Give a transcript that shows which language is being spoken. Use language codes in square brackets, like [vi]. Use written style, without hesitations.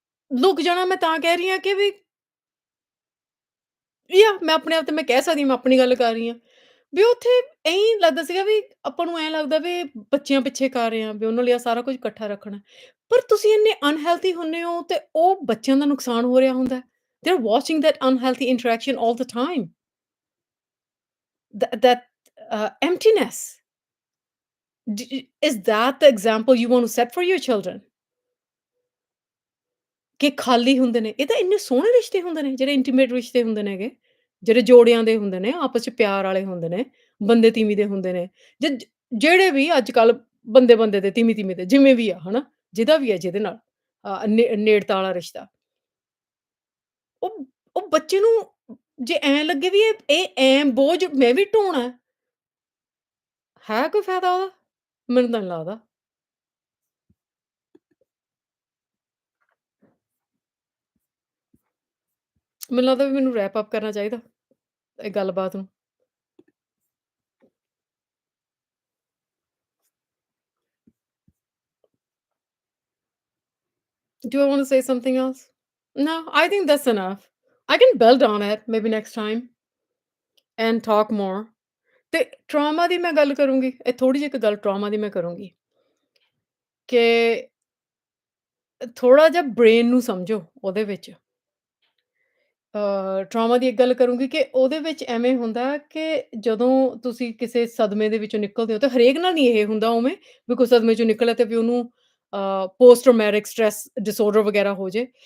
[pa] ਲੁਕ ਜਾਣਾ ਮੈਂ ਤਾਂ ਕਹਿ ਰਹੀ ਹਾਂ ਕਿ ਵੀ ਮੈਂ ਆਪਣੇ ਆਪ ਤੇ ਮੈਂ ਕਹਿ ਸਕਦੀ ਹਾਂ, ਮੈਂ ਆਪਣੀ ਗੱਲ ਕਰ ਰਹੀ ਹਾਂ। ਵੀ ਉੱਥੇ ਐਂ ਲੱਗਦਾ ਸੀਗਾ ਵੀ ਆਪਾਂ ਨੂੰ ਐਂ ਲੱਗਦਾ ਵੀ ਬੱਚਿਆਂ ਪਿੱਛੇ ਕਰ ਰਹੇ ਹਾਂ, ਵੀ ਉਹਨਾਂ ਲਈ ਆਹ ਸਾਰਾ ਕੁਝ ਇਕੱਠਾ ਰੱਖਣਾ। ਪਰ ਤੁਸੀਂ ਇੰਨੇ ਅਨਹੈਲਥੀ ਹੁੰਨੇ ਹੋ ਤੇ ਉਹ ਬੱਚਿਆਂ ਦਾ ਨੁਕਸਾਨ ਹੋ ਰਿਹਾ ਹੁੰਦਾ ਹੈ। [en] They are watching that unhealthy interaction all the time. That emptiness. Is that the example you want to set for your children? [pa] ਕਿ ਖਾਲੀ ਹੁੰਦੇ ਨੇ। ਇਹ ਤਾਂ ਇੰਨੇ ਸੋਹਣੇ ਰਿਸ਼ਤੇ ਹੁੰਦੇ ਨੇ, ਜਿਹੜੇ ਇੰਟੀਮੇਟ ਰਿਸ਼ਤੇ ਹੁੰਦੇ ਨੇਗੇ, ਜਿਹੜੇ ਜੋੜਿਆਂ ਦੇ ਹੁੰਦੇ ਨੇ, ਆਪਸ 'ਚ ਪਿਆਰ ਵਾਲੇ ਹੁੰਦੇ ਨੇ, ਬੰਦੇ-ਤੀਵੀਂ ਦੇ ਹੁੰਦੇ ਨੇ। ਜਿਹੜੇ ਵੀ ਅੱਜ-ਕੱਲ੍ਹ ਬੰਦੇ-ਬੰਦੇ ਦੇ, ਤੀਵੀਂ-ਤੀਵੀਂ ਦੇ, ਜਿਵੇਂ ਵੀ ਆ, ਹਨਾ? ਜਿਹਦਾ ਵੀ ਹੈ ਜਿਹਦੇ ਨਾਲ ਨੇੜਤਾ ਵਾਲਾ ਰਿਸ਼ਤਾ। ਉਹ ਉਹ ਬੱਚੇ ਨੂੰ ਜੇ ਐਂ ਲੱਗੇ ਵੀ ਇਹ ਐਂ ਬੋਝ ਮੈਂ ਵੀ ਢੋਣਾ ਹੈ ਕੋਈ ਫਾਇਦਾ ਉਹਦਾ? ਮੈਨੂੰ ਤਾਂ ਨੀ ਲੱਗਦਾ। ਮੈਨੂੰ ਲੱਗਦਾ ਵੀ ਮੈਨੂੰ ਰੈਪ ਅਪ ਕਰਨਾ ਚਾਹੀਦਾ, ਇਹ ਗੱਲਬਾਤ ਨੂੰ। [en] Do I wanna say something else? No, I think that's enough. I can build on it maybe next time and talk more. [pa] ਤੇ ਟਰਾਮਾ ਦੀ ਮੈਂ ਗੱਲ ਕਰੂੰਗੀ, ਇਹ ਥੋੜ੍ਹੀ ਜਿਹੀ ਇੱਕ ਗੱਲ ਟਰਾਮਾ ਦੀ ਮੈਂ ਕਰੂੰਗੀ ਕਿ ਥੋੜ੍ਹਾ ਜਿਹਾ ਬ੍ਰੇਨ ਨੂੰ ਸਮਝੋ ਉਹਦੇ ਵਿੱਚ। ਟਰਾਮਾ ਦੀ ਇੱਕ ਗੱਲ ਕਰੂੰਗੀ ਕਿ ਉਹਦੇ ਵਿੱਚ ਐਵੇਂ ਹੁੰਦਾ ਕਿ ਜਦੋਂ ਤੁਸੀਂ ਕਿਸੇ ਸਦਮੇ ਦੇ ਵਿੱਚੋਂ ਨਿਕਲਦੇ ਹੋ, ਤਾਂ ਹਰੇਕ ਨਾਲ ਨਹੀਂ ਇਹ ਹੁੰਦਾ ਉਵੇਂ ਵੀ ਕੋਈ ਸਦਮੇ 'ਚੋਂ ਨਿਕਲਿਆ ਤੇ ਵੀ ਉਹਨੂੰ ਪੋਸਟ ਟਰਾਮੈਟਿਕ ਸਟ੍ਰੈਸ ਡਿਸਆਰਡਰ ਵਗੈਰਾ ਹੋ ਜੇ।